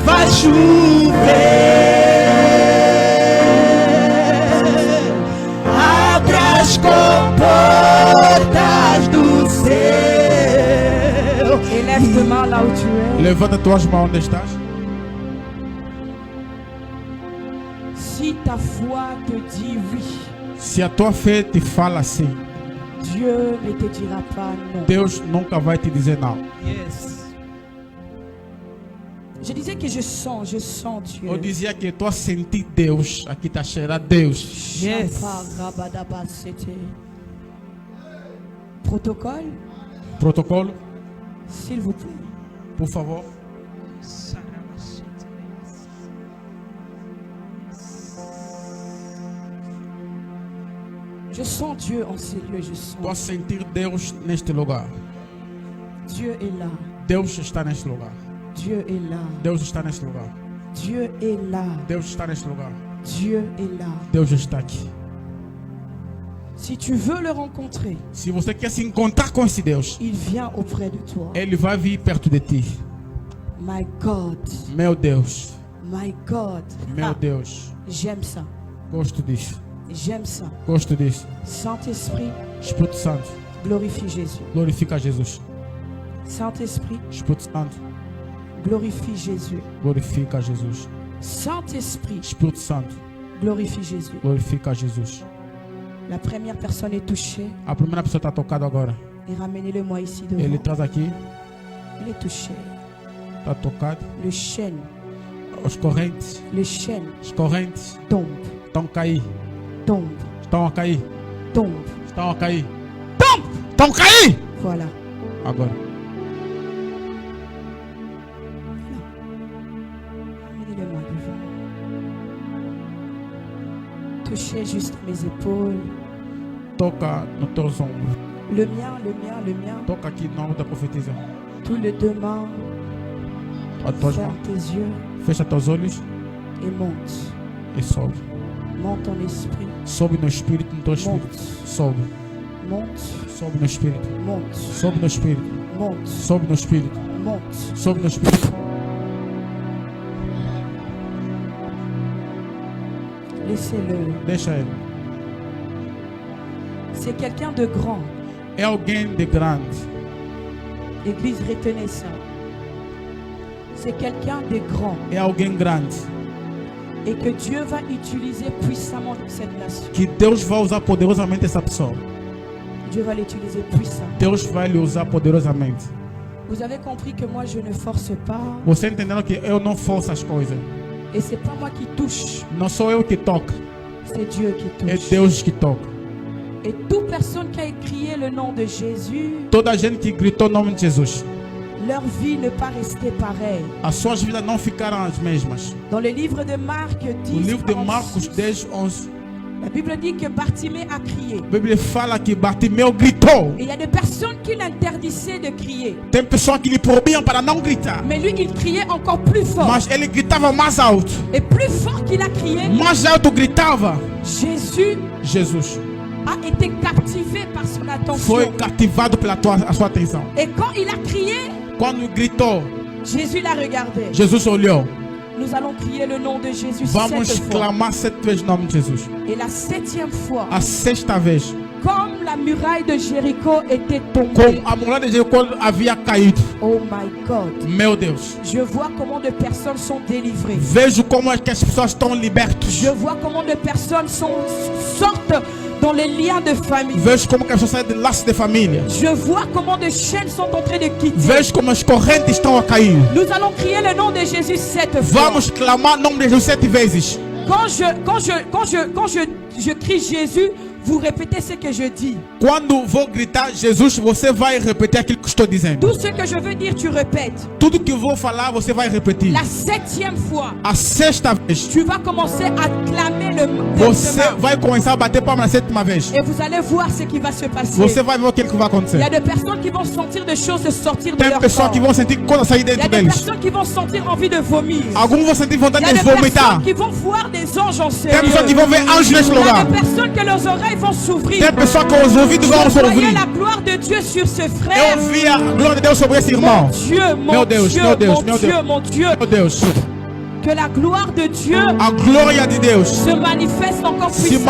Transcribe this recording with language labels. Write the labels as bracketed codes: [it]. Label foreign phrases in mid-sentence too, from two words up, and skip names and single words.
[pt] chover. Abre as comportas do céu. [fr] Élève tes mains là où tu es. [pt] Levanta tuas mãos onde estás. [fr] Si ta foi te dit oui, [pt] Se a tua fé te fala assim, [fr] Dieu ne te dira pas non. [pt] Deus nunca vai te dizer não. Yes. [fr] Je disais que je sens Dieu. [pt] Eu dizia que estou a sentir Deus. Aqui está cheirando Deus. Yes. Shaparabadabasete. [fr] Protocole, [pt] Protocolo, [fr] s'il vous plaît. [pt] por favor. [fr] Je sens Dieu en ces lieux, je [pt] Estou a [fr] sens. [pt] sentir Deus neste lugar. [fr] Dieu est là. [pt] Deus está neste lugar. [fr] Dieu est là. [pt] Deus está neste lugar. [fr] Dieu est là. [pt] Deus está neste lugar. [fr] Dieu est là. [pt] Deus está aqui. [fr] Si tu veux le rencontrer, [pt] Se você quer se encontrar com esse Deus, [fr] il vient auprès de toi. [pt] Ele vai vir perto de ti. [en] My God, [pt] Meu Deus, [en] my God. [pt] meu Ah, Deus. [fr] j'aime ça. [pt] Gosto disso. [fr] J'aime ça. [pt] Gosto disso. [fr] Saint-Esprit, [pt] Espírito Santo, [fr] glorifie Jésus. [pt] glorifica Jesus. [fr] Saint-Esprit, [pt] Espírito Santo, [fr] glorifie Jésus. [pt] glorifica Jesus. [fr] Saint-Esprit, [pt] Espírito Santo, [fr] glorifie Jésus. [pt] glorifica Jesus. [fr] La première personne est touchée. [pt] A primeira pessoa está tocada agora. [fr] Et ramenez-le-moi ici [pt] Ele [fr] devant. [pt] traz aqui, [fr] Il est touché. [pt] está tocado. [fr] Le chêne, [pt] As correntes [fr] tombe, [pt] estão a cair. [fr] tombe, [pt] Estão a cair. [fr] tombe. [pt] Estão a cair. Estão a cair! [fr] Voilà. [pt] Agora. [fr] Ramenez-le-moi devant. Touchez juste mes épaules. [pt] Toca nos teus ombros. [fr] Le mien, le mien, le mien. [pt] Toca aqui no ombro da profetisa. [fr] Tous les deux mains. [pt] As tuas [fr] Ferme [pt] mãos. [fr] tes yeux [pt] Fecha teus olhos [fr] et monte. [pt] e sobe. [fr] Monte ton esprit. [pt] Sobe no espírito, no teu espírito. [fr] Monte. [pt] Sobe. [fr] Monte. [pt] Sobe no espírito. [fr] Monte. [pt] Sobe no espírito. [fr] Monte. [pt] Sobe no espírito. [fr] Monte. [pt] Sobe no espírito. [fr] Laissez-le. [pt] Deixa ele. [fr] C'est quelqu'un de grand. [pt] É alguém de grande. [fr] Église, retenez ça. C'est quelqu'un de grand [pt] É alguém grande. [fr] et que Dieu va utiliser puissamment dans cette nation. [pt] Que Deus vai usar poderosamente essa pessoa. [fr] Dieu va l'utiliser puissamment. [pt] Deus vai lhe usar poderosamente. [fr] Vous avez compris que moi je ne force pas [pt] Você entendendo que eu não forço as coisas. [fr] et c'est pas moi qui touche, [pt] Não sou eu que toco. [fr] c'est Dieu qui [pt] É [fr] touche. [pt] Deus que toca. [fr] Et toute personne qui a écrié le nom de Jésus, [pt] Toda a gente que gritou o nome de Jesus. [fr] leur vie ne pas rester pareille. [pt] As suas vidas não ficaram as mesmas. [fr] Dans le livre de Marc [pt] No 10, livro de 46, Marcos 10, 11. [fr] la Bible dit que Bartimée a crié. [pt] A Bíblia fala que Bartimeu gritou. [fr] Et il y a des personnes qui l'interdisaient de crier. [pt] Tem pessoas que lhe proibiam para não gritar. [fr] Mais lui, il criait encore plus fort. [pt] Mas ele gritava mais alto. [fr] Et plus fort qu'il a crié, [pt] Mais alto gritava. [fr] Jésus [pt] Jesus [fr] a été captivé par son attention. [pt] foi cativado pela a sua atenção. [fr] Et quand il a crié, [pt] Quando gritou, [fr] Jésus l'a regardé. [pt] Jesus olhou. [fr] Nous allons crier le nom de Jésus [pt] Vamos [fr] 7 fois. [pt] clamar 7 vezes o nome de Jesus. [fr] Et la 7e fois, [pt] A sexta vez, [fr] comme la muraille de Jéricho était tombée. [pt] como a muralha de Jericó havia caído. [en] Oh my God. [pt] Meu Deus. [fr] Je vois comment de personnes sont délivrées. [pt] Vejo como é que as pessoas estão libertas. [fr] Je vois comment de personnes sortent dans les liens de famille. [pt] Vejo como que as pessoas saem de laço de família. [fr] Je vois comment de chaînes sont en train de quitter. [pt] Vejo como as correntes estão a cair. [fr] Nous allons crier le nom de Jésus 7 fois. [pt] Vamos clamar o nome de Jesus 7 vezes. [fr] Quand je crie Jésus, vous répétez ce que je dis. [pt] Quando vou gritar Jesus, você vai repetir aquilo que estou dizendo. [fr] Tout ce que je veux dire, tu répètes. [pt] Tudo que vou falar, você vai repetir. [fr] La 7e fois, [pt] A sexta vez, [fr] tu vas commencer à clamer le [pt] você [fr] nom. [pt] vai começar a bater palma na sétima vez. [fr] Et vous allez voir ce qui va se passer. [pt] Você vai ver o que vai [fr] Il y [pt] acontecer. [fr] a des personnes qui vont sentir des choses sortir de [pt] Tem [fr] leur [pt] pessoas [fr] corps. [pt] que vão sentir coisa sair [fr] Il y a [pt] dentro [fr] des [pt] deles. [fr] personnes qui vont sentir envie de vomir. [pt] Alguns vão sentir [fr] Il [pt] vontade [fr] y a [pt] de [fr] des personnes [pt] vomitar. [fr] qui vont voir des anges en [pt] Tem [fr] sérieux. [pt] pessoas que vão ver anjos neste [fr] Il y a [pt] lugar. [fr] des personnes que leurs oreilles vont s'ouvrir. [pt] Tem pessoas que os ouvidos vão se [fr] Voyez [pt] ouvir. [fr] la gloire de Dieu sur ce frère. [pt] Eu vi a glória de Deus sobre esse irmão. [fr] Mon Dieu, mon [pt] Meu Deus, [fr] Dieu, [pt] meu Deus, [fr] mon [pt] meu [fr] Dieu, [pt] Deus. [fr] mon Dieu. [pt] Meu Deus. [fr] Que la gloire de Dieu [pt] A glória de Deus [fr] se manifeste encore [pt] se [fr] puissamment